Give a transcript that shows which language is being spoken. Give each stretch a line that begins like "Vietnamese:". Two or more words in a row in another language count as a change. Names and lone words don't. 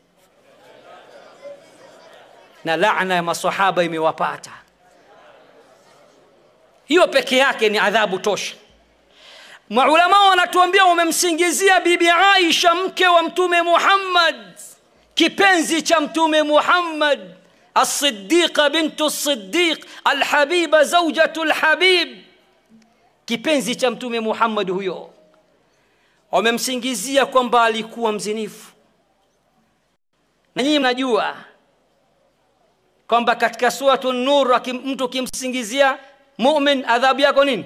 Swahili: Na laana ya maswahaba imewapata. Hiyo peke yake ni adhabu tosha. Maulama wanatuambia wamemsingizia bibi Aisha, mke wa Mtume Muhammad, kipenzi cha Mtume Muhammad,
Arabic: الصديقة بنت الصديق، الحبيبة زوجة الحبيب,
Swahili: kipenzi cha Mtume Muhammad huyo. Wamemsingizia kwamba alikuwa mzinifu. Na nyinyi mnajua kwamba katika Suratu Nur mtu kimsingizia mu'min adhabu yako nini?